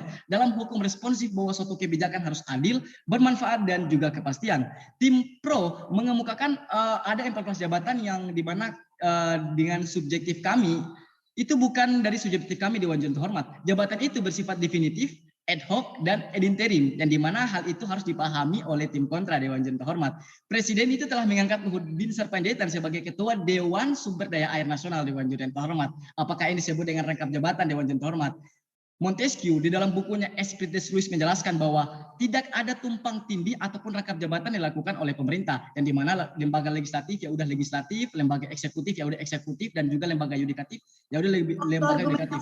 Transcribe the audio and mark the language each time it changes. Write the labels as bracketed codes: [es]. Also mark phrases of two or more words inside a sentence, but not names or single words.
[id] Dalam hukum responsif bahwa suatu kebijakan harus adil, bermanfaat dan juga kepastian. Tim pro mengemukakan ada 14 jabatan yang dimana dengan subjektif kami itu bukan dari subjektif kami Dewan Juri terhormat. Jabatan itu bersifat definitif, [la] ad hoc [id] dan [la] ad interim, [id] yang dimana hal itu harus dipahami oleh tim kontra Dewan Juri terhormat. Presiden itu telah mengangkat Luhut Binsar Panjaitan sebagai Ketua Dewan Sumber Daya Air Nasional Dewan Juri terhormat. Apakah ini disebut dengan rangkap jabatan Dewan Juri terhormat? Montesquieu di dalam bukunya Esprit des Lois menjelaskan bahwa tidak ada tumpang tindih ataupun rangkap jabatan yang dilakukan oleh pemerintah, yang dimana lembaga legislatif ya udah legislatif, lembaga eksekutif ya udah eksekutif, dan juga lembaga yudikatif ya udah lembaga yudikatif.